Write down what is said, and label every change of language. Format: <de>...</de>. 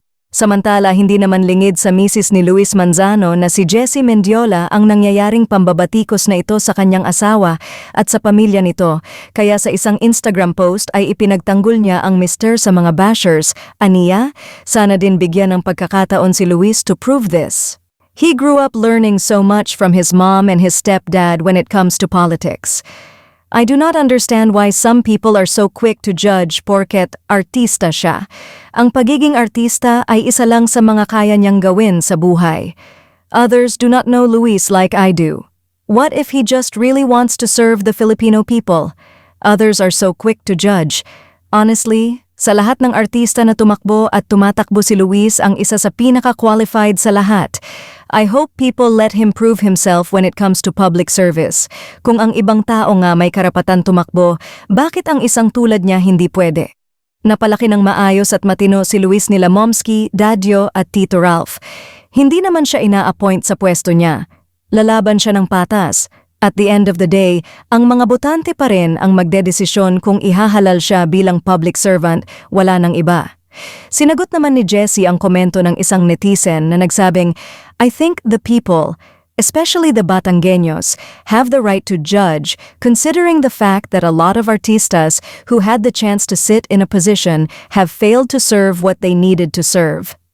<tl>Samantala, hindi naman lingid sa misis ni Luis Manzano na si Jessie Mendiola ang nangyayaring pambabatikos na ito sa kanyang asawa at sa pamilya nito. Kaya sa isang Instagram post ay ipinagtanggol niya ang mister sa mga bashers. Aniya, sana din bigyan ng pagkakataon si Luis</tl> <en>to prove this. He grew up learning so much from his mom and his stepdad when it comes to politics. I do not understand why some people are so quick to judge</en> <tl>porket artista siya. Ang pagiging artista ay isa lang sa mga kaya niyang gawin sa buhay.</tl> <en>Others do not know Luis like I do. What if he just really wants to serve the Filipino people? Others are so quick to judge.</en> <tl>Honestly, sa lahat ng artista na tumakbo at tumatakbo si Luis ang isa sa pinaka-qualified sa lahat.</tl> <en>I hope people let him prove himself when it comes to public service.</en> <tl>Kung ang ibang tao nga may karapatan tumakbo, bakit ang isang tulad niya hindi pwede? Napalaki ng maayos at matino si Luis nila Momski, Dadyo at Tito Ralph. Hindi naman siya ina-appoint sa pwesto niya. Lalaban siya ng patas.</tl> <en>At the end of the day,</en> <tl>ang mga botante pa rin ang magdedesisyon kung ihahalal siya bilang public servant, wala nang iba. Sinagot naman ni Jessie ang komento ng isang netizen na nagsabing,</tl> <en>I think the people, especially the Batanggenyos, have the right to judge considering the fact that a lot of artistas who had the chance to sit in a position have failed to serve what they needed to serve.</en>